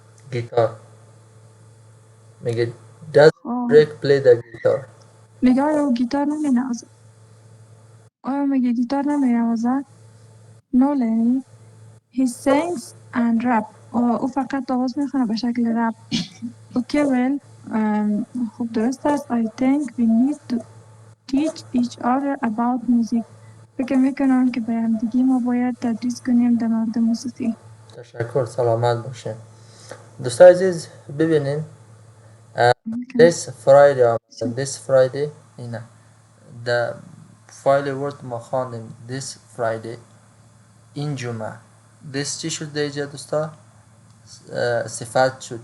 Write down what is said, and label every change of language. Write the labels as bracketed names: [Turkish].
[Persian] گیتار میگه [English] does Drake play the guitar. [Persian] میگه آیا گیتار نمی نوازه؟ آیا میگه گیتار نمی نوازه؟ [English] No Lenny. He sings and rap. [Persian] او فقط آواز میخونه به شکل رپ. اوکی [English] well. [Persian] خب درست است. [English] I think we need to teach each other about music. [Persian] فکر میکنم که به همدیگه ما باید تدریس کنیم در مورد موسیقی. تشکر. سلامت باشین. دوستان عزیز ببینین [English] this Friday [Persian] اینه the فایل ورد ما خواندیم this Friday این جمعه this چی شد در اینجا دوستا؟ صفت شد.